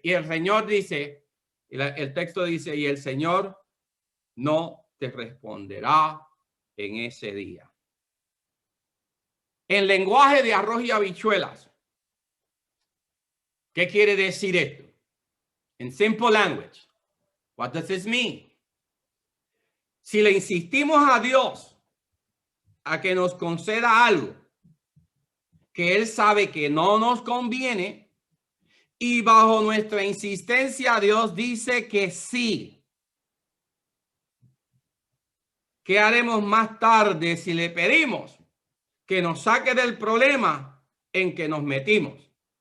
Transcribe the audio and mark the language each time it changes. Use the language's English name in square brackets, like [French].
[Spanish] Y el Señor dice, el texto dice, y el Señor no te responderá en ese día. En lenguaje de arroz y habichuelas, ¿qué quiere decir esto? [English] En simple language, what does this mean? [Spanish] Si le insistimos a Dios a que nos conceda algo que Él sabe que no nos conviene, y bajo nuestra insistencia Dios dice que sí, ¿qué haremos más tarde si le pedimos que nos saque del problema en que nos metimos?